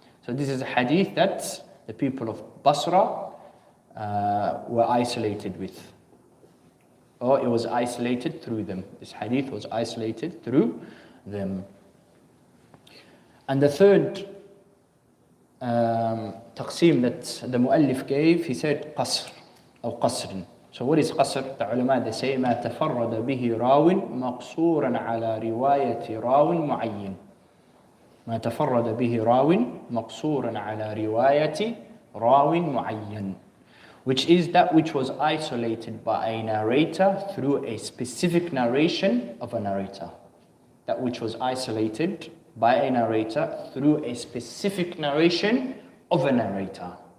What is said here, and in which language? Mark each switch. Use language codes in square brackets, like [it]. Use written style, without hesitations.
[en] So this is a hadith that the people of Basra were isolated with. Or it was isolated through them. This hadith was isolated through them. And the third taqsim that the muallif gave, he said qasr or qasr. So what is qasr? The ulama, they say [ar] ما تفرد به راو مقصورا على رواية راو معين. ما تفرد به راو مقصورا على رواية راو معين, [en] which is that which was isolated by a narrator through a specific narration of a narrator. That which was isolated by a narrator through a specific narration of a narrator.